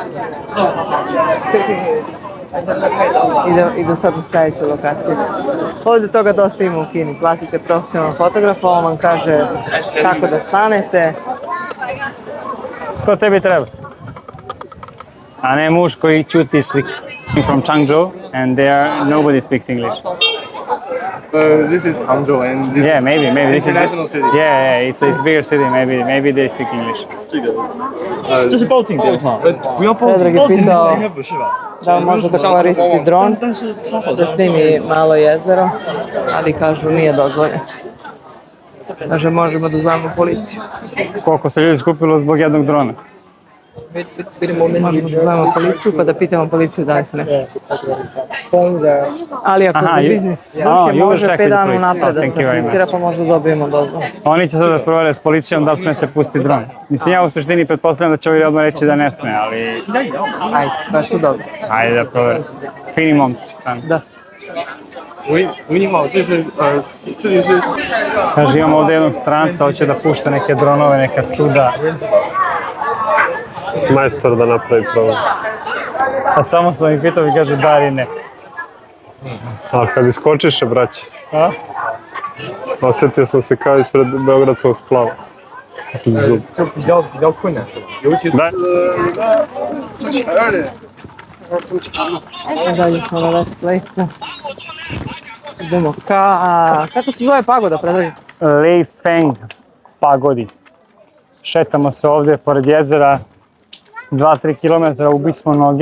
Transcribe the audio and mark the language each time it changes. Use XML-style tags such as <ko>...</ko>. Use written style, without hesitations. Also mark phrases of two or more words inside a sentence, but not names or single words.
<sr>I do sad na sljedeću lokaciju. Ovdje toga dosta ima u Kini. Platite profesionalnog fotografa, on vam kaže kako da stanete. Ko tebi treba? A ne muž koji čuti slike.</sr> <en>I'm from Changzhou and nobody speaks English. This is Hangzhou and this Yeah, is maybe this is international city. Yeah, it's bigger city. Maybe they speak English.</en> <zh>这是报警电话，不要报</zh> <sr>Predrag</sr> <zh>警，</zh> <sr>je</sr> <zh>报警</zh> <sr>pitao</sr> <zh>应该不是吧？</zh> <sr>da li može da koristi dron,</sr> <zh>但是他好</zh> <sr>da</sr> <zh>像</zh> <sr>snimi malo jezero, ali kažu nije dozvoljeno. Kaže možemo da zovemo policiju. Koliko se ljudi skupilo zbog jednog drona? Možemo da zovemo policiju pa da pitamo policiju da li sme. Ali ako Aha, za</sr> <en>you-</en> <sr>biznis</sr> <en>oh,</en> <sr>svrhe</sr> <en>you will</en> <sr>može</sr> <en>check</en> <sr>5</sr> <en>with</en> <sr>dana</sr> <en>police.</en> <sr>napred</sr> <en>Oh,</en> <sr>da</sr> <en>thank</en> <sr>se</sr> <en>you very</en> <sr>aplicira pa možda dobijemo dozvolu. Oni će sada provjeriti s policijom da li sme se pusti dron. Mislim, ja u suštini pretpostavljam da će ovi odmah reći da ne sme, ali Ajde, baš su dobri. ajde da provjerim. Fini momci, stvarno. Da.</sr> <zh>喂，你好，这是这里是</zh> <sr>Kaže, imamo ovdje jednog stranca, hoće da pušta neke dronove, neka čuda. Majstor da napravi problem. A samo sam ih pitao i kaže da ili ne. A kad iskočiše, braće, A? osjetio sam se kao ispred Beogradskog splava. Zub.</sr> <zh>就比较困难，尤其是</zh> <sr>Da, Dalje smo na West Lake-u. Idemo kako se zove pagoda, Predrag? Lei Feng pagodi. Šetamo se ovdje pored jezera, 2-3 km ubit smo noge.</sr>